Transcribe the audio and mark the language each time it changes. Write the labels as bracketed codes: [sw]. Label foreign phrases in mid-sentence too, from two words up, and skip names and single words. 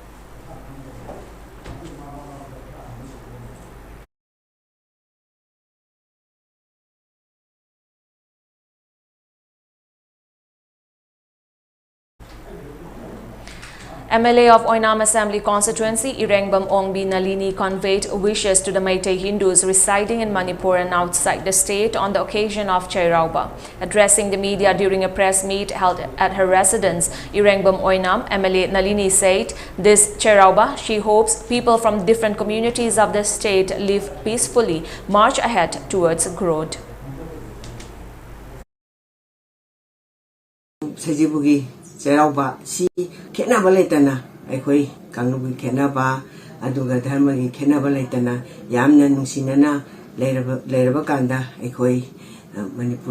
[en] MLA of Oinam Assembly Constituency, Irengbam Ongbi Nalini, conveyed wishes to the Meitei Hindus residing in Manipur and outside the state on the occasion of Chairauba. Addressing the media during a press meet held at her residence, Irengbam Oinam, MLA Nalini said, this Chairauba, she hopes people from different communities of the state live peacefully, march ahead towards growth. [mni] Chairauba si khenaba leitana aikhoi kanglubi khenaba aduga dharmagi khenaba leitana yamna nungsinana leiraba kanda aikhoi Manipur